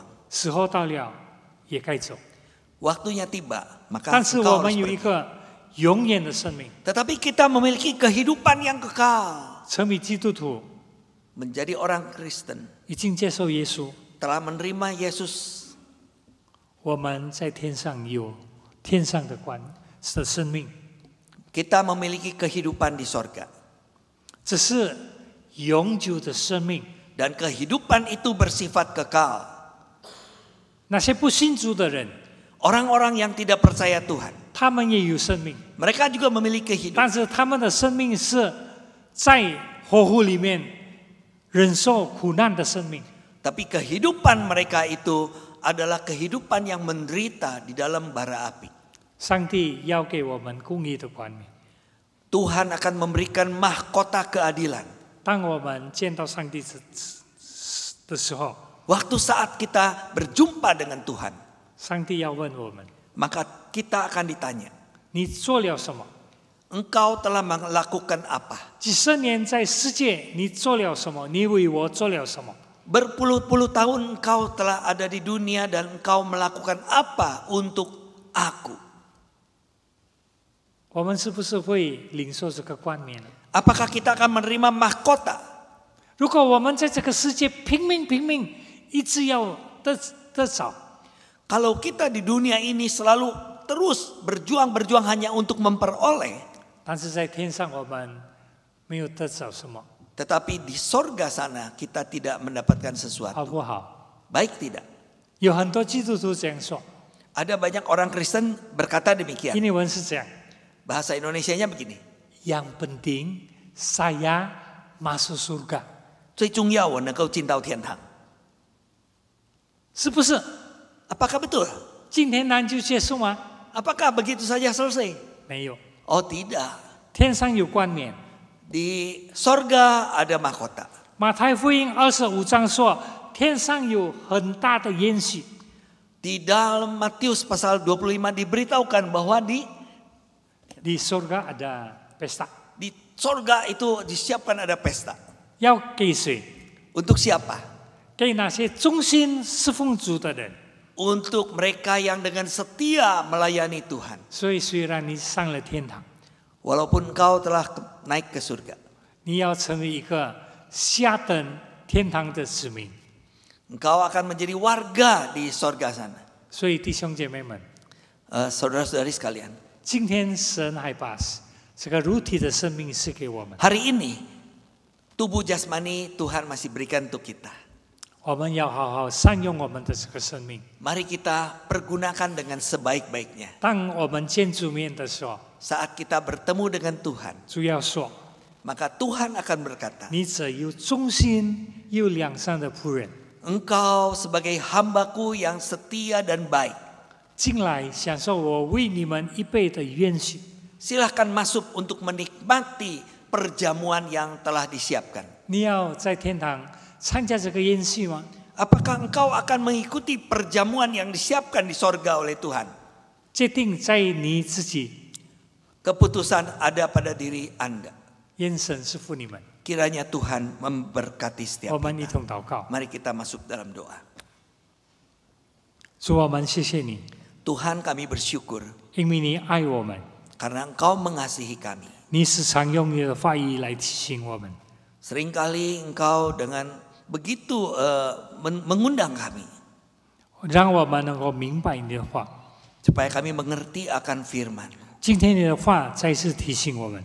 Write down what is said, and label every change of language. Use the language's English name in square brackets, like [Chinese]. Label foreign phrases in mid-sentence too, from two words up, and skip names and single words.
[Chinese] 时候到了也该走。 [Indonesian] Waktunya tiba, maka [Chinese] 但是 [Indonesian] engkau [Chinese] 我们 [Indonesian] harus [Chinese] 有一 [Indonesian] pergi. [Chinese] 个永远的生命， [Indonesian] Tetapi kita memiliki kehidupan yang kekal. [Chinese] 成为基督徒， [Indonesian] Menjadi orang Kristen. [Chinese] 已经接受耶稣， [Indonesian] Telah menerima Yesus. [Chinese] 我们在天上有天上的生命， [Indonesian] Kita memiliki kehidupan di sorga. [Chinese] 这是永久的生命。 [Indonesian] Dan kehidupan itu bersifat kekal. [Chinese] 那些不信主的人， [Indonesian] Orang-orang yang tidak percaya Tuhan. [Chinese] 他们也有生命， [Indonesian] Mereka juga memiliki kehidupan. [Chinese] 但是他们的生命是在火湖里面忍受苦难的生命。 [Indonesian] Tapi kehidupan mereka itu adalah kehidupan yang menderita di dalam bara api. [Chinese] 上帝要给我们公义的冠冕。 [Indonesian] Tuhan akan memberikan mahkota keadilan. [Chinese] 当我们见到上帝的时候， [Indonesian] Waktu saat kita berjumpa dengan Tuhan, [Chinese] 上帝要问我们： [Indonesian] maka kita akan ditanya, [Chinese] 你做了什么？ [Indonesian] engkau telah melakukan apa? [Chinese] 几十年在世界，你做了什么？你为我做了什么？ [Indonesian] Berpuluh-puluh tahun engkau telah ada di dunia dan engkau melakukan apa untuk aku? [Chinese] 我们是不是会领受这个冠冕呢？ [Indonesian] Apakah kita akan menerima mahkota? [Chinese] 如果我们在这个世界拼命，一直要得着， [Indonesian] Kalau kita di dunia ini selalu terus berjuang hanya untuk memperoleh, [Chinese] 但是在天上我们没有得着什么， [Indonesian] tetapi di sorga sana kita tidak mendapatkan [Chinese] 好 [Indonesian] sesuatu. [Chinese] 不好？ [Indonesian] Baik tidak? [Chinese] 有很多基督徒这样说， [Indonesian] Ada banyak orang Kristen berkata demikian. [Chinese] 印尼文是这样： [Indonesian] Bahasa Indonesianya begini. yang penting saya masuk surga， [Chinese] 最重要我能够进到天堂。是不是？ [Indonesian] Apakah betul? [Chinese] 今天难就结束吗？ [Indonesian] Apakah begitu saja selesai? [Chinese] 没有， [Indonesian] Oh tidak. [Chinese] 天上有冠冕。 [Indonesian] Di sorga ada mahkota. [Chinese] 马太福音25章说，天上有很大的宴席， [Indonesian] Di dalam Matius pasal 25 diberitahukan bahwa di surga ada pesta， di sorga itu disiapkan ada pesta. [Chinese] 要给谁？ [Indonesian] Untuk siapa? [Chinese] 给那些忠心侍奉主的人。 [Indonesian] Untuk mereka yang dengan setia melayani Tuhan. [Chinese] 所以虽然你上了天堂， [Indonesian] Walaupun engkau telah naik ke surga. [Chinese] 你要成为一个下等天堂的子民。 [Indonesian] Engkau akan menjadi warga di sorga sana. [Chinese] 所以弟兄姐妹们， [Indonesian] Saudara-saudari sekalian. [Chinese] 今天神还把这个肉体的生命赐给我们， [Indonesian] Hari ini tubuh jasmani Tuhan masih berikan untuk kita. [Chinese] 我们要好好善用我们的这个生命。 [Indonesian] Mari kita pergunakan dengan sebaik-baiknya. [Chinese] 当我们见主面的时候， [Indonesian] Saat kita bertemu dengan Tuhan, [Chinese] 主要说： [Indonesian] maka Tuhan akan berkata, [Chinese] 你这有忠心又良善的仆人， [Indonesian] engkau sebagai hambaku yang setia dan baik. [Chinese] 进来享受我为你们预备的宴席。 [Indonesian] Silahkan masuk untuk menikmati perjamuan yang telah disiapkan. [Chinese] 你要在天堂参加这个宴席吗？ [Indonesian] Apakah engkau akan mengikuti perjamuan yang disiapkan di sorga oleh Tuhan? [Chinese] 决定在你自己。 [Indonesian] Keputusan ada pada diri Anda. [Chinese] 愿神赐福你们。 [Indonesian] Kiranya Tuhan memberkati [Chinese] 我 [Indonesian] setiap [Chinese] 们一 [Indonesian] kita. [Chinese] 同祷告。 [Indonesian] Mari kita masuk dalam doa. [Chinese] 主，我们谢谢你， [Indonesian] Tuhan kami bersyukur [Chinese] 因为你爱我们， [Indonesian] karena Engkau mengasihi kami. [Chinese] 你时常用你的话语来提醒我们。 [Indonesian] Seringkali Engkau dengan begitu mengundang kami [Chinese] 让我们能够明白你的话。 [Indonesian] supaya kami mengerti akan firman. [Chinese] 今天你的话再次提醒我们，